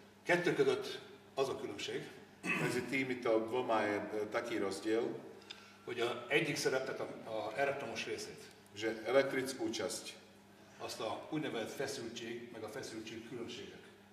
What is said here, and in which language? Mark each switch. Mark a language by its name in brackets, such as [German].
[Hungarian] Kettő között az a különbség, [Slovak] Medzi týmito dvoma je taký rozdiel, [Hungarian] hogy a egyik szerepet a elektromos részét, [Slovak] že elektrickú časť [Hungarian] azt a úgynevezett feszültség, meg a feszültség különbségek.